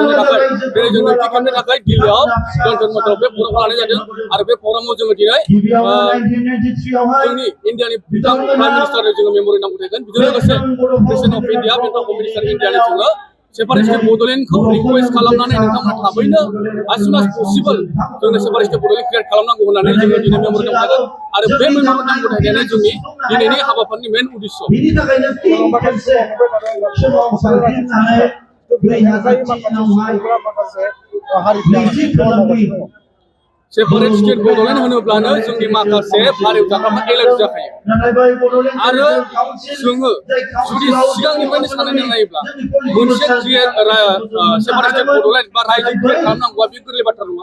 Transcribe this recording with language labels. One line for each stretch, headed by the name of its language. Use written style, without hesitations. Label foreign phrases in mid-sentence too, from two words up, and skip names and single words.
Bodo: होनो थाखाय दिनै जों नैथि खेबनि थाखाय दिल्लीयाव जन्तर मन्तराव बे प्रग्रामखौ लानाय जादों आरो बे प्रग्रामाव जोङो दिनै जोंनि इन्डियानि बिथां
English: prime ministerनो
Bodo: जोङो मेम'रेन्डाम गथायगोन बेजों लोगोसे
English: President of India Bengal Home Minister Indiaनि
Bodo: जोङो
English: separate state Bodolandखौ
Bodo: रिक्वेस्ट खालामनानै नोंथांमोना थाबैनो
English: as soon as possible
Bodo: जोंनो
English: separate state Bodoland create
Bodo: खालामनांगौ होननानै जोङो दिनै मेम'रेन्डाम गथायगोन आरो बे मेम'रेन्डाम गथायनायानो जोंनि दिनैनि हाबाफारिनि मेन उद्देश्य बिनि थाखायनो फिन खेबसे समाव सारफिननानै 2003 माखासे नैथि खोलोबनि
English: separate state Bodoland
Bodo: होनोब्लानो जोंनि माखासे भारियाव जाग्राफ्रा एलार्जि जाखायो आरो जोङो जुदि सिगांनिफ्रायनो साननानै नायोब्ला मोनसे
English: separate state Bodoland
Bodo: बा रायजो क्रिएट खालामनांगौआ बे गोरलै बाथ्रा नङा